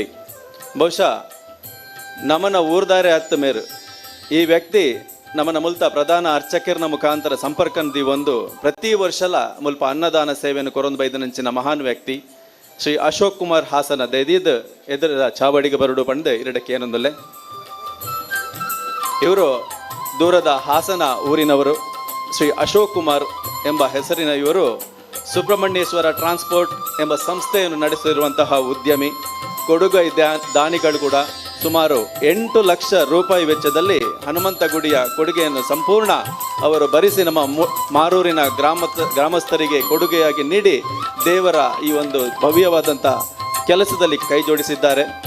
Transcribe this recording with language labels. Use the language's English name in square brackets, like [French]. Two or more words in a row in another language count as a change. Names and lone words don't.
[Tulu] ಬಹುಶಃ ನಮನ ಊರ್ದಾರೆ ಹತ್ತು ಮೇರು ಈ ವ್ಯಕ್ತಿ ನಮ್ಮನ ಮುಲ್ತ ಪ್ರಧಾನ ಅರ್ಚಕರ್ನ ಮುಖಾಂತರ ಸಂಪರ್ಕಂದಿ ಒಂದು ಪ್ರತಿ ವರ್ಷಲ ಮುಲ್ಪ [Kannada] ಅನ್ನದಾನ ಸೇವೆಯನ್ನು [Tulu] ಕೊರೊಂದು ಬೈದನಂಚಿನ ಮಹಾನ್ ವ್ಯಕ್ತಿ ಶ್ರೀ ಅಶೋಕ್ ಕುಮಾರ್ ಹಾಸನ ದೈದಿದ್ ಎದುರ ಚಾವಡಿಗೆ ಬರುಡು ಪಂಡು ಇರಡಕ್ಕೆ ಏನೊಂದಲ್ಲೇ. [Kannada] ಇವರು ದೂರದ ಹಾಸನ ಊರಿನವರು. ಶ್ರೀ ಅಶೋಕ್ ಕುಮಾರ್ ಎಂಬ ಹೆಸರಿನ ಇವರು ಸುಬ್ರಹ್ಮಣ್ಯೇಶ್ವರ ಟ್ರಾನ್ಸ್ಪೋರ್ಟ್ ಎಂಬ ಸಂಸ್ಥೆಯನ್ನು ನಡೆಸಿರುವಂತಹ ಉದ್ಯಮಿ. ಕೊಡುಗೈ ದಾನಿಗಳು ಕೂಡ ಸುಮಾರು 8 ಲಕ್ಷ ರೂಪಾಯಿ ವೆಚ್ಚದಲ್ಲಿ ಹನುಮಂತ ಗುಡಿಯ ಕೊಡುಗೆಯನ್ನು ಸಂಪೂರ್ಣ ಅವರು ಭರಿಸಿ ನಮ್ಮ ಮಾರೂರಿನ ಗ್ರಾಮಸ್ಥರಿಗೆ ಕೊಡುಗೆಯಾಗಿ ನೀಡಿ ದೇವರ ಈ ಒಂದು ಭವ್ಯವಾದಂಥ ಕೆಲಸದಲ್ಲಿ ಕೈ ಜೋಡಿಸಿದ್ದಾರೆ.